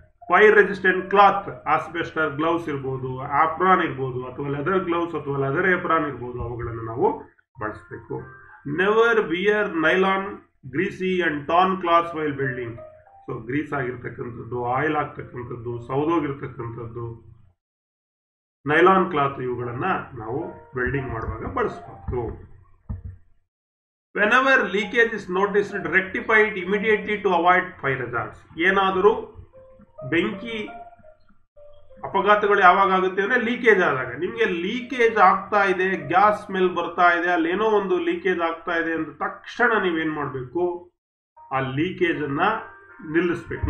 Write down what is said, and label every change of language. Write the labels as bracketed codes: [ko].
[kn] Fire resistant cloth, ಆಸ್ಬೆಸ್ಟರ್ gloves ಇರ್ಬೋದು, ಆಪ್ರಾನ್ ಇರ್ಬೋದು, ಅಥವಾ ಲೆದರ್ ಗ್ಲೌಸ್ ಅಥವಾ ಲೆದರ್ ಏಪ್ರಾನ್ ಇರ್ಬೋದು, ಅವುಗಳನ್ನು ನಾವು ಬಳಸಬೇಕು. [en] Never wear nylon, greasy and torn clothes while welding. [kn] So Greece ಆಗಿರ್ತಕ್ಕಂಥದ್ದು, ಆಯಿಲ್ ಆಗ್ತಕ್ಕಂಥದ್ದು, ಸೌದೋಗಿರ್ತಕ್ಕಂಥದ್ದು, ನೈಲಾನ್ ಕ್ಲಾತ್ ಇವುಗಳನ್ನು ನಾವು ವೆಲ್ಡಿಂಗ್ ಮಾಡುವಾಗ ಬಳಸಬೇಕು. [en] Whenever leakage is noticed, rectify it immediately to avoid fire hazards. [kn] ಏನಾದರೂ ಬೆಂಕಿ ಅಪಘಾತಗಳು ಯಾವಾಗ ಆಗುತ್ತೆ ಅಂದರೆ ಲೀಕೇಜ್ ಆದಾಗ. ನಿಮಗೆ ಲೀಕೇಜ್ ಆಗ್ತಾ ಇದೆ, ಗ್ಯಾಸ್ ಸ್ಮೆಲ್ ಬರ್ತಾ ಇದೆ, ಅಲ್ಲೇನೋ ಒಂದು ಲೀಕೇಜ್ ಆಗ್ತಾ ಇದೆ ಅಂದ ತಕ್ಷಣ ನೀವೇನು ಮಾಡಬೇಕು, ಆ ಲೀಕೇಜನ್ನು ನಿಲ್ಲಿಸ್ಬೇಕು.